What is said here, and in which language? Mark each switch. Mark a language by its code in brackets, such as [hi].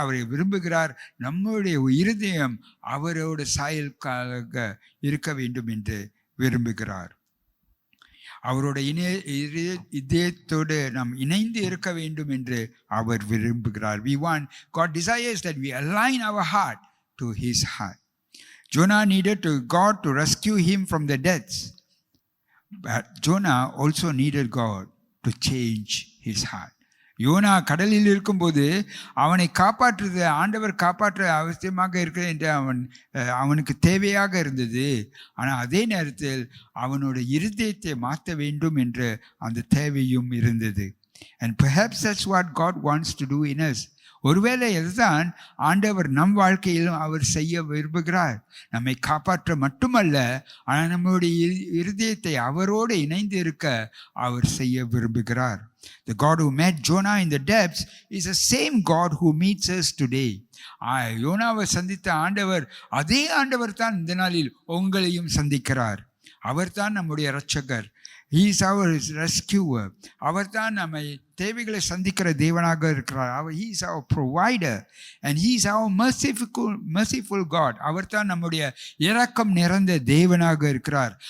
[ta] அவரை விரும்புகிறார் நம்முடைய இருதயம் அவரோட சாயலுக்காக இருக்க வேண்டும் என்று விரும்புகிறார். அவரோட இதயத்தோடு நாம் இணைந்து இருக்க வேண்டும் என்று அவர் விரும்புகிறார். [en] God desires that we align our heart to his heart. Jonah needed God to rescue him from the depths. But Jonah also needed God to change his heart. [ta] YONO கடலில் இருக்கும்போது அவனை காப்பாற்றுறது ஆண்டவர் காப்பாற்ற அவசியமாக இருக்கிறது என்று அவனுக்கு தேவையாக இருந்தது. ஆனால் அதே நேரத்தில் அவனோட இருதயத்தை மாற்ற வேண்டும் என்ற அந்த தேவையும் இருந்தது. And perhaps that's what God wants to do in us. ஒருவேளை இதுதான் ஆண்டவர் நம் வாழ்க்கையிலும் அவர் செய்ய விரும்புகிறார். நம்மை காப்பாற்ற மட்டுமல்ல, ஆனால் நம்முடைய இருதயத்தை அவரோடு இணைந்து இருக்க அவர் செய்ய விரும்புகிறார். [en] The God who met Jonah in the depths is the same God who meets us today. [ta] யோனாவை சந்தித்த ஆண்டவர் அதே ஆண்டவர் தான் இந்த நாளில் உங்களையும் சந்திக்கிறார். அவர் தான் நம்முடைய இரட்சகர். [en] He is our rescuer. [ta] அவர் தான் நம்மை தேவைகளை சந்திக்கிற தேவனாக இருக்கிறார். [en] அவர் he is our provider and he is our merciful God. [ta] அவர் தான் நம்முடைய இரக்கம் நிறைந்த தேவனாக இருக்கிறார்.